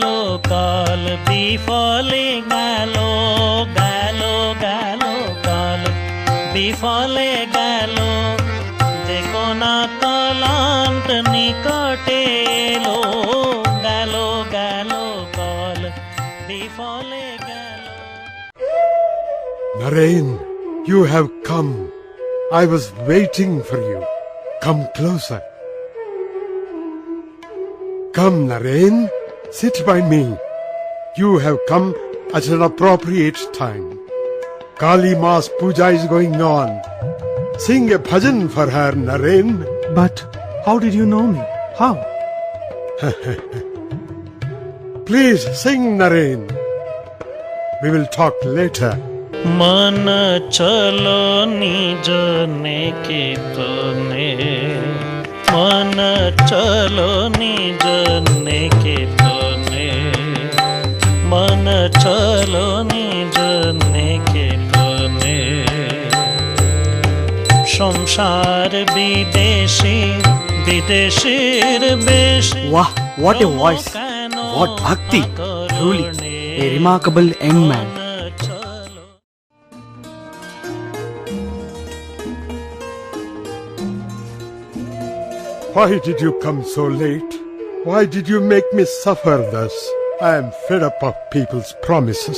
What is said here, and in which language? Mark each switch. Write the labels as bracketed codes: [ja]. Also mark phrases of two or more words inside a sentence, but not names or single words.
[bn] কাল বিফলে গেল গেল গেল কাল বিফলে গেল দেখো না কালান্ত নিকটে এলো গেল গেল কাল বিফলে গেল [en] Naren, you have come. I was waiting for you. Come closer. Come, Naren, sit by me. You have come at an appropriate time. Kali Ma's puja is going on. Sing a bhajan for her, Naren. But how did you know me? How? Please sing, Naren. We will talk later. [bn] মন চলো নিজ নিকেতনে মন চলো নিজ নিকেতনে মন চলো নিজ নিকেতনে সংসার বিদেশী বিদেশীর বেশ [en] Wow, what a voice! What bhakti! Truly, a remarkable young man. Why did you come so late? Why did you make me suffer thus? I am fed up of people's promises.